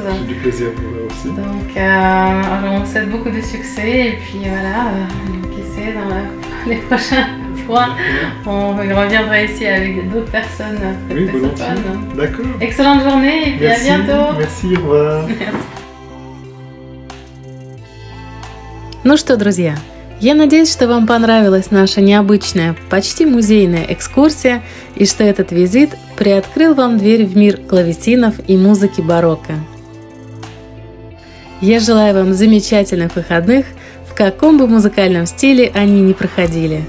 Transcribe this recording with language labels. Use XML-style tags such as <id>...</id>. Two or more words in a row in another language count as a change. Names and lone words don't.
<fr>J'ai du plaisir pour vous aussi. Donc, on vous souhaite beaucoup de succès et puis voilà, qui sait dans les prochains fois. On reviendra ici avec d'autres personnes. Oui, volontiers. D'accord. Excellente journée et puis merci, à bientôt. Merci, au revoir. Merci.</fr> <ru>Ну что, друзья, я надеюсь, что вам понравилась наша необычная, почти музейная экскурсия и что этот визит приоткрыл вам дверь в мир клавесинов и музыки барокко. Я желаю вам замечательных выходных, в каком бы музыкальном стиле они ни проходили.</ru>